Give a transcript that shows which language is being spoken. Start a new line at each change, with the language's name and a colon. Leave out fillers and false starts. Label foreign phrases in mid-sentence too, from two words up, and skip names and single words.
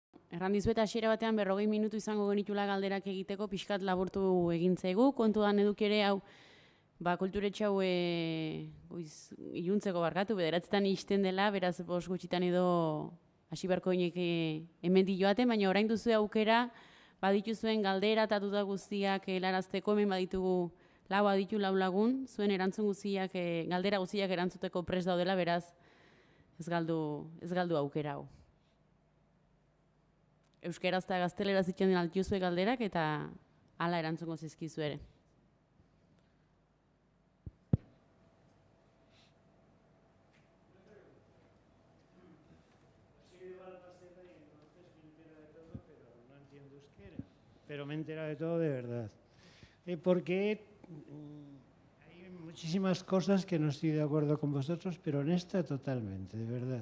Basque: erran dizuet hasiera batean 40 minutu izango genitula galderak egiteko, pixkat laburtu egin zaigu, kontuan eduki ere hau, kulturetxe hau iluntzeko barkatu, bederatzetan ixten dela, beraz bost gutxitan edo hasi beharko inek hemendik joaten, baina orain duzu aukera, badituzuen galdera eta duda guztiak helarazteko, hemen baditugu lau aditu lau lagun, zuen erantzun guztiak, galdera guztiak erantzuteko prest daudela, beraz ez galdu aukera hau. Euskeraz eta gazteleraz itxen altuzue galderak eta hala erantzungo zizkizu ere.
Spanish: Pero me he enterado de todo de verdad. Porque hay muchísimas cosas que no estoy de acuerdo con vosotros, pero en esta totalmente, de verdad.